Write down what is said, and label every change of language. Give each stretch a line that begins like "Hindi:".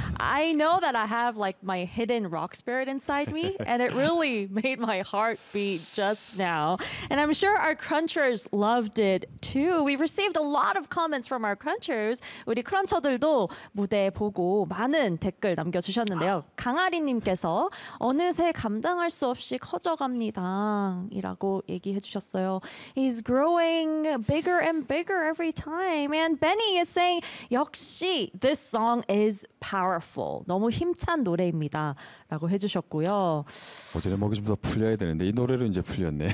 English: I know that I have like my hidden rock spirit inside me and it really made my heart beat just now. And I'm sure our crunchers loved it too. We've received a lot of comments from our crunchers.
Korean: 우리 크런처들도 무대 보고 많은 댓글 남겨 주셨는데요. 강아리 님께서 어느새 감당할 수 없이 커져갑니다. 이라고 얘기해 주셨어요.
English: He's growing bigger and bigger every time. And Benny is saying,
Korean: 역시
English: this song is powerful.
Korean: 너무 힘찬 노래입니다. 라고 해주셨고요. 어제는 목이 좀 더 풀려야 되는데 이 노래로 이제 풀렸네.